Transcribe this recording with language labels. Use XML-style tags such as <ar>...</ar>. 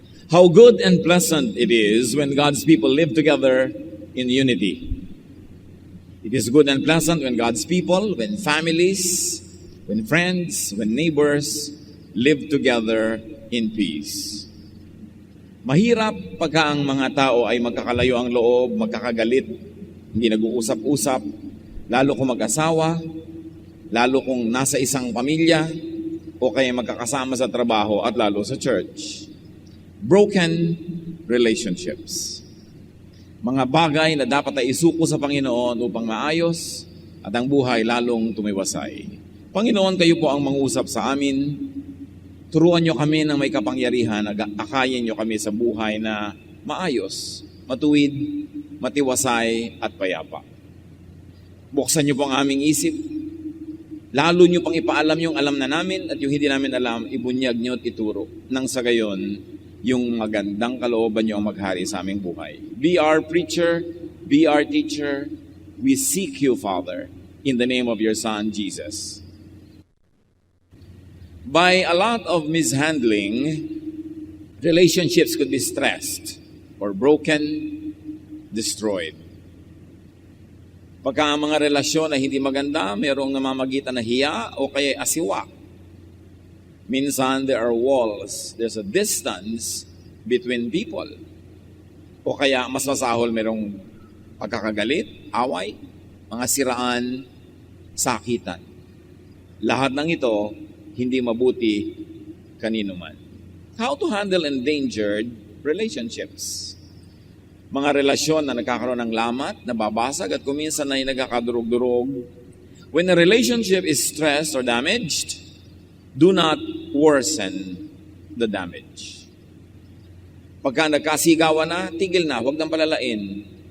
<en>How good and pleasant it is when God's people live together in unity. It is good and pleasant when God's people, when families, when friends, when neighbors live together in peace.</en> <tl>Mahirap pagka ang mga tao ay magkakalayo ang loob, magkakagalit, hindi nag-uusap-usap, lalo kung mag-asawa, lalo kung nasa isang pamilya, o kaya magkakasama sa trabaho at lalo sa church.</tl> <en>Broken relationships.</en> <tl>Mga bagay na dapat ay isuko sa Panginoon upang maayos at ang buhay lalong tumiwasay. Panginoon, kayo po ang mangusap sa amin. Turuan niyo kami ng may kapangyarihan, akayin niyo kami sa buhay na maayos, matuwid, matiwasay at payapa. Buksan niyo po ang aming isip. Lalo niyo pang ipaalam yung alam na namin at yung hindi namin alam, ibunyag niyo at ituro. Nang sa gayon, yung magandang kalooban niyo ang maghari sa aming buhay.</tl> <en>Be our preacher, be our teacher. We seek you, Father, in the name of your Son, Jesus. By a lot of mishandling, relationships could be stressed or broken, destroyed.</en> <tl>Pagka ang mga relasyon na hindi maganda, mayroong namamagitan na hiya o kaya asiwa.</tl> <en>Minsan, there are walls. There's a distance between people.</en> <tl>O kaya, mas masahol, mayroong pagkakagalit, away, mga siraan, sakitan. Lahat ng ito, hindi mabuti kanino man.</tl> <en>How to handle endangered relationships?</en> <tl>Mga relasyon na nagkakaroon ng lamat, nababasag at kuminsan na ay nagkakadurog-durog.</tl> <en>When a relationship is stressed or damaged, do not worsen the damage.</en> <tl>Pagka nagkasigawan na, tigil na, huwag nang palalain.</tl>